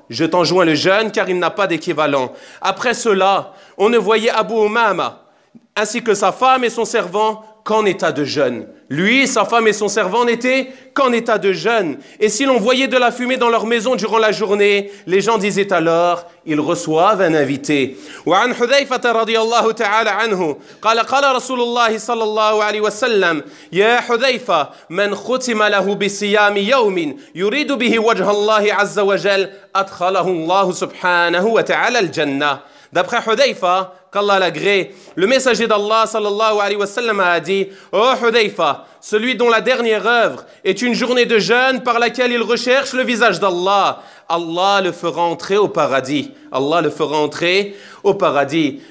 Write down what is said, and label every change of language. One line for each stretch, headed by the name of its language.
French: Je t'enjoins le jeûne car il n'a pas d'équivalent. Après cela, on ne voyait Abu Umama ainsi que sa femme et son servant qu'en état de jeûne. Lui, sa femme et son servant n'étaient qu'en état de jeûne. Et si l'on voyait de la fumée dans leur maison durant la journée, les gens disaient alors, ils reçoivent un invité.
Arabic: وعن حذيفة رضي الله تعالى عنه قال قال رسول الله صلى الله عليه وسلم يا حذيفة من ختم له بصيام يوم يريد به وجه الله عز وجل أدخله الله سبحانه وتعالى الجنة.
French: D'après Hudhayfa, qu'Allah l'agré, le messager d'Allah sallallahu alayhi wa sallam a dit « Oh Hudhayfa, celui dont la dernière œuvre est une journée de jeûne par laquelle il recherche le visage d'Allah, Allah le fera entrer au paradis. » Allah le fera entrer au paradis.